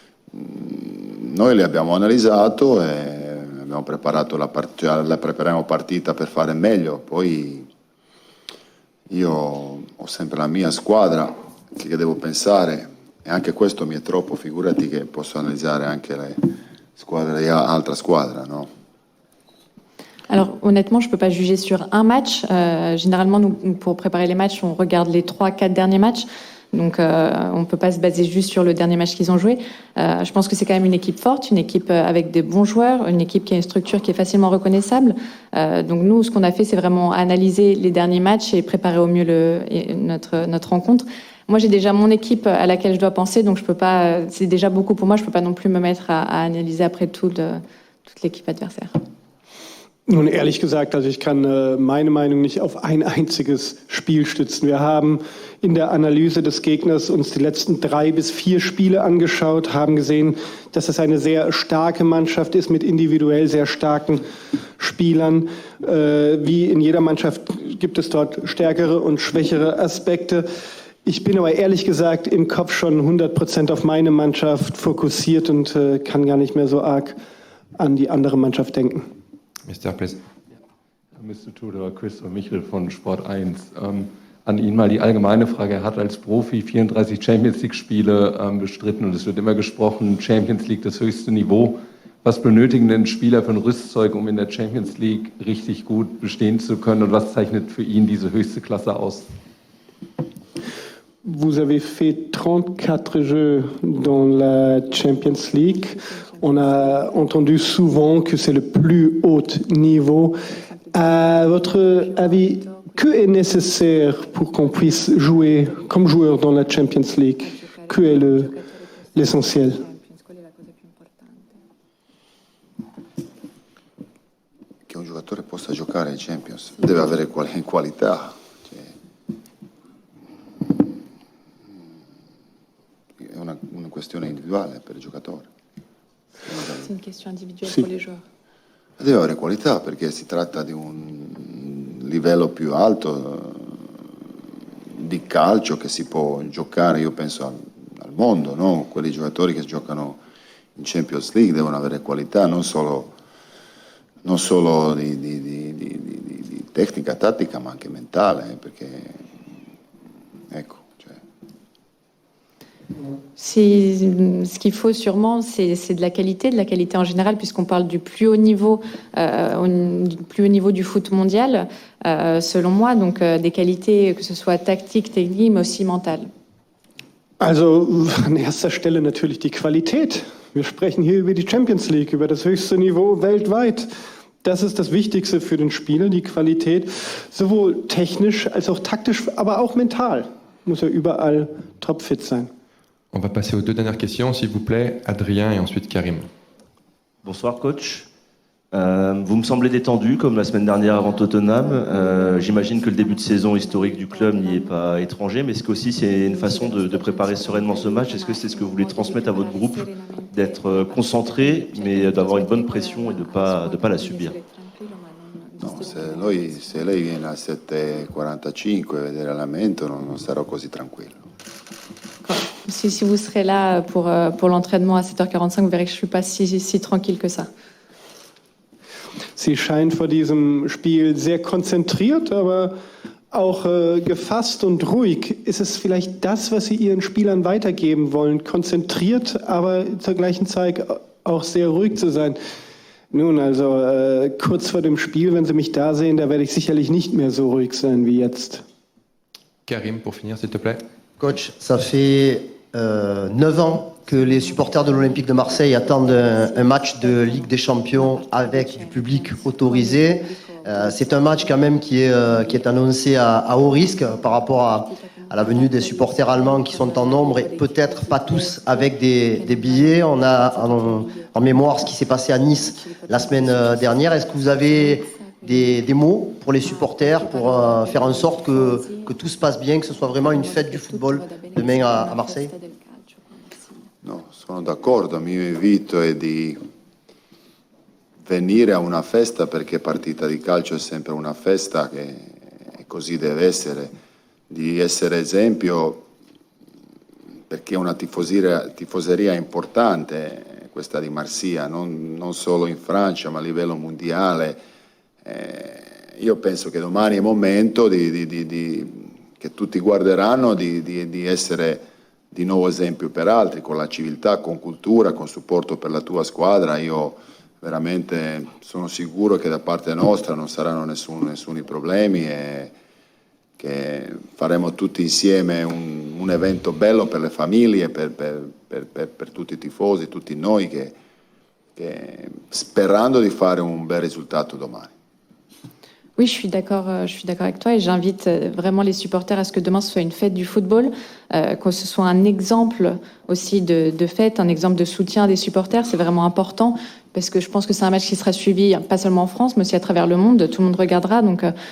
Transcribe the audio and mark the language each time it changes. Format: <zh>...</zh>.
<it>Noi le abbiamo analizzato e abbiamo preparato la prepariamo partita per fare meglio, poi io ho sempre la mia squadra che devo pensare e anche questo mi è troppo, figurati che posso analizzare anche le squadre di altra squadra, no?</it> <fr>Alors honnêtement, je ne peux pas juger sur un match. Généralement, nous, pour préparer les matchs, on regarde les 3-4 derniers matchs. Donc on ne peut pas se baser juste sur le dernier match qu'ils ont joué. Je pense que c'est quand même une équipe forte, une équipe avec des bons joueurs, une équipe qui a une structure qui est facilement reconnaissable. Donc nous, ce qu'on a fait, c'est vraiment analyser les derniers matchs et préparer au mieux notre rencontre. Moi, j'ai déjà mon équipe à laquelle je dois penser, donc je peux pas. C'est déjà beaucoup pour moi. Je peux pas non plus me mettre à analyser après toute l'équipe adversaire.</fr> <de>Nun, ehrlich gesagt, also ich kann meine Meinung nicht auf ein einziges Spiel stützen. Wir haben in der Analyse des Gegners uns die letzten 3 bis 4 Spiele angeschaut, haben gesehen, dass es eine sehr starke Mannschaft ist mit individuell sehr starken Spielern. Wie in jeder Mannschaft gibt es dort stärkere und schwächere Aspekte. Ich bin aber ehrlich gesagt im Kopf schon 100% auf meine Mannschaft fokussiert und kann gar nicht mehr so arg an die andere Mannschaft denken.</de> <en>Mr. Please.</en> <de>Mr. Tudor, Christoph Michel von Sport 1. An ihn mal die allgemeine Frage. Er hat als Profi 34 Champions League-Spiele bestritten und es wird immer gesprochen, Champions League das höchste Niveau. Was benötigen denn Spieler für ein Rüstzeug, um in der Champions League richtig gut bestehen zu können und was zeichnet für ihn diese höchste Klasse aus?</de> <fr>Vous avez fait 34 jeux dans la Champions League. On a entendu souvent que c'est le plus haut niveau. À votre avis, que est nécessaire pour qu'on puisse jouer comme joueur dans la Champions League? Que est l'essentiel?</fr> <it>Che un giocatore possa giocare ai Champions deve avere qualità. È una questione individuale per il giocatore.</it> <fr>C'est une question individuelle pour les joueurs.</fr> <it>Deve avere qualità perché si tratta di un livello più alto di calcio che si può giocare, io penso al mondo, no? Quelli giocatori che giocano in Champions League devono avere qualità non solo di tecnica, tattica, ma anche mentale, perché ecco.</it> <fr>Ce qu'il faut sûrement, c'est de la qualité en général, puisqu'on parle du plus haut niveau, du foot mondial, selon moi, donc des qualités, que ce soit tactique, technique, mais aussi mentale.</fr> <de>Also an erster Stelle natürlich die Qualität. Wir sprechen hier über die Champions League, über das höchste Niveau weltweit. Das ist das Wichtigste für den Spieler, die Qualität, sowohl technisch als auch taktisch, aber auch mental. Muss er überall topfit sein.</de> <fr>On va passer aux 2 dernières questions, s'il vous plaît. Adrien et ensuite Karim. Bonsoir coach. Vous me semblez détendu comme la semaine dernière avant Tottenham. J'imagine que le début de saison historique du club n'y est pas étranger, mais est-ce qu'aussi c'est une façon de préparer sereinement ce match? Est-ce que c'est ce que vous voulez transmettre à votre groupe, d'être concentré, mais d'avoir une bonne pression et de pas la subir?</fr> <it>No, se lei viene a 7:45 a vedere l'allenamento non sarò così tranquillo.</it> <fr>Si vous serez là pour l'entraînement à 7h45, vous verrez que je ne suis pas si tranquille que ça.</fr> <de>Sie scheint vor diesem Spiel sehr konzentriert, aber auch gefasst und ruhig. Ist es vielleicht das, was Sie Ihren Spielern weitergeben wollen? Konzentriert, aber zur gleichen Zeit auch sehr ruhig zu sein. Nun, also kurz vor dem Spiel, wenn Sie mich da sehen, da werde ich sicherlich nicht mehr so ruhig sein wie jetzt.</de> <fr>Karim, pour finir, s'il te plaît. Coach, ça fait 9 ans que les supporters de l'Olympique de Marseille attendent un match de Ligue des Champions avec du public autorisé. C'est un match quand même qui est annoncé à haut risque par rapport à la venue des supporters allemands qui sont en nombre et peut-être pas tous avec des billets. On a en mémoire ce qui s'est passé à Nice la semaine dernière. Est-ce que vous avez des mots pour les supporters pour faire en sorte que tout se passe bien, que ce soit vraiment une fête du football demain à Marseille?</fr> <it>No, sono d'accordo, il mio invito è di venire a una festa perché partita di calcio è sempre una festa che così deve essere, di essere esempio perché è una tifoseria importante questa di Marsiglia, non solo in Francia ma a livello mondiale. Io penso che domani è il momento che tutti guarderanno di essere di nuovo esempio per altri, con la civiltà, con cultura, con supporto per la tua squadra. Io veramente sono sicuro che da parte nostra non saranno nessuni problemi e che faremo tutti insieme un evento bello per le famiglie, per tutti i tifosi, tutti noi, che sperando di fare un bel risultato domani.</it> <fr>Oui, je suis d'accord avec toi et j'invite vraiment les supporters à ce que demain ce soit une fête du football, que ce soit un exemple aussi de fête, un exemple de soutien des supporters, c'est vraiment important parce que je pense que c'est un match qui sera suivi pas seulement en France mais aussi à travers le monde, tout le monde regardera, donc</fr>